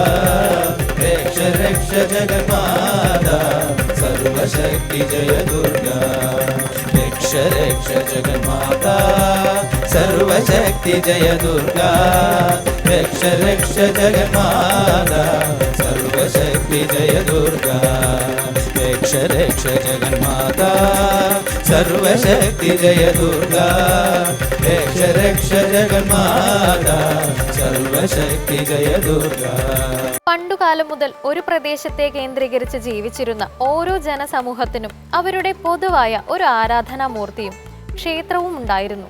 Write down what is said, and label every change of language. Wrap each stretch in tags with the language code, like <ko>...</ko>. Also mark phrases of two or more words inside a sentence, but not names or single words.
<sa>रक्ष रक्ष जगन्माता सर्वशक्ति जय दुर्गा. रक्ष रक्ष जगन्माता सर्वशक्ति जय दुर्गा. रक्ष रक्ष जगन्माता सर्वशक्ति जय दुर्गा. रक्ष रक्ष जगन्माता सर्वशक्ति जय दुर्गा. रक्ष रक्ष जगन्माता सर्वशक्ति जय दुर्गा.</sa> <ml>പണ്ടുകാലം മുതൽ ഒരു പ്രദേശത്തെ കേന്ദ്രീകരിച്ച് ജീവിച്ചിരുന്ന ഓരോ ജനസമൂഹത്തിനും അവരുടെ പൊതുവായ ഒരു ആരാധനാമൂർത്തിയും ക്ഷേത്രവും ഉണ്ടായിരുന്നു.</ml>